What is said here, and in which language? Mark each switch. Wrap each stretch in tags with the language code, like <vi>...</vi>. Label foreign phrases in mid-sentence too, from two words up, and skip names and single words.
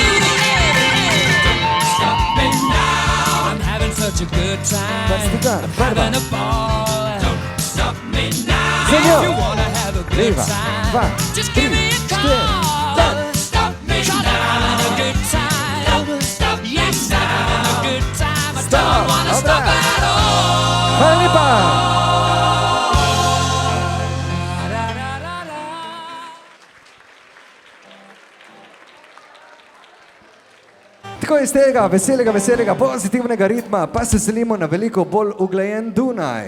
<en>Don't stop me now. I'm having such a good time.</en> <sl>Stiga,</sl> <en>I'm</en> <sl>prva.</sl> <en>having a ball. Don't stop me now.</en> <sl>Za njo.</sl> <en>If you wanna have a good</en> <sl>Leva,</sl> <en>time,</en> <sl>2,</sl> <en>just give me a</en> <sl>3,</sl> <en>call.</en> <sl>4, ven.</sl> <en>Don't stop me now. I'm having a good time. Don't stop. Yes, I'm having a good time. I Stop. don't wanna stop</en> <sl>Dobra.</sl> <en>at all.</en> <sl>Hvala lepa. Tako iz tega veselega, pozitivnega ritma pa se selimo na veliko bolj uglajen Dunaj.</sl>